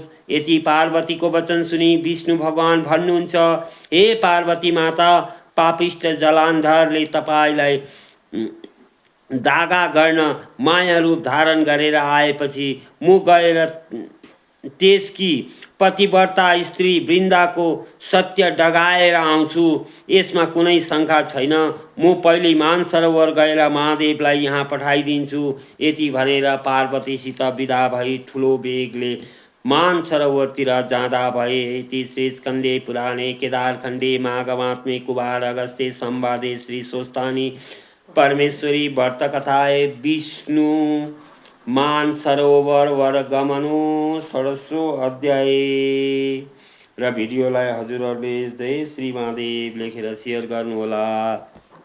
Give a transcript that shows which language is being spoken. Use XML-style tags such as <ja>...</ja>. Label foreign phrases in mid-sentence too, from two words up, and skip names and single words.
<ne>यति पार्वतीको वचन सुनि विष्णु भगवान भन्नुहुन्छ, हे पार्वती माता, पापिष्ट जालन्धरले तपाईँलाई दागा गर्न माया रूप धारण गरेर आएपछि म गएर त्यसकी पतिव्रता स्त्री वृन्दाको सत्य डगाएर आउँछु। यसमा कुनै शङ्का छैन। म पहिले मानसरोवर गएर महादेवलाई यहाँ पठाइदिन्छु। यति भनेर पार्वतीसित विदा भई ठुलो बेगले मानसरोवरतिर जाँदा भए।</ne> <sa>इति श्री स्कन्दे पुराणे केदारखण्डे माघमात्मे कुमार अगस्त्ये संवादे श्री स्वस्तानी परमेश्वरी व्रतकथाय विष्णु मानसरोवर वरगमनु 16औं अध्याय।</sa> <ne>र भिडियोलाई हजुरहरूले जय श्री महादेव लेखेर सेयर गर्नुहोला।</ne>